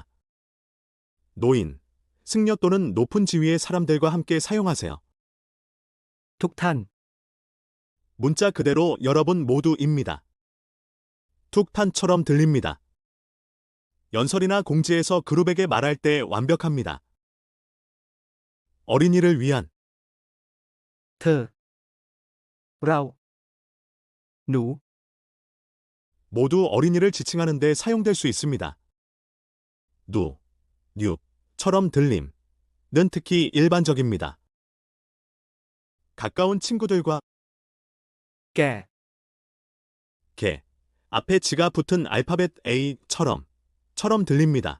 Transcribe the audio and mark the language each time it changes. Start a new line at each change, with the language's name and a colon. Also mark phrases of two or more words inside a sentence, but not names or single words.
Korean: 노인, 승려 또는 높은 지위의 사람들과 함께 사용하세요.
Thai: ทุกท่าน
Korean: 문자 그대로 여러분 모두입니다. 툭탄처럼 들립니다. 연설이나 공지에서 그룹에게 말할 때 완벽합니다. 어린이를 위한
Thai: เธอ เรา หนู
Korean: 모두 어린이를 지칭하는 데 사용될 수 있습니다. 누, 뉴처럼 들림는 특히 일반적입니다. 가까운 친구들과
Thai: แก่
Korean: 개, 앞에 지가 붙은 알파벳 A처럼 들립니다.